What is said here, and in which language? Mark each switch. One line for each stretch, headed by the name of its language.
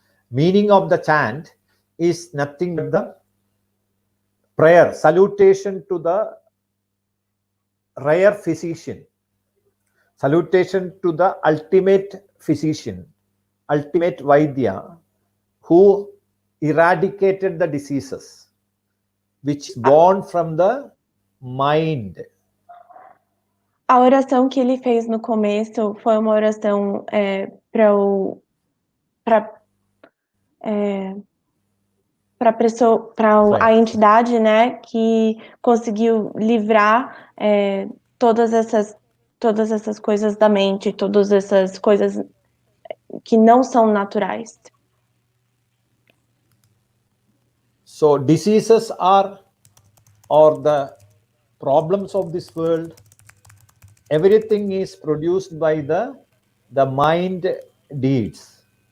English: meaning of the chant is nothing but the prayer, salutation to the rare physician, salutation to the ultimate physician, ultimate Vaidya, who eradicated the diseases, which is born from the mind.
Portuguese: A oração que ele fez no começo foi uma oração para a entidade, né, que conseguiu livrar todas essas coisas da mente, todas essas coisas que não são naturais.
English: So diseases are the problems of this world. Everything is produced by the mind deeds.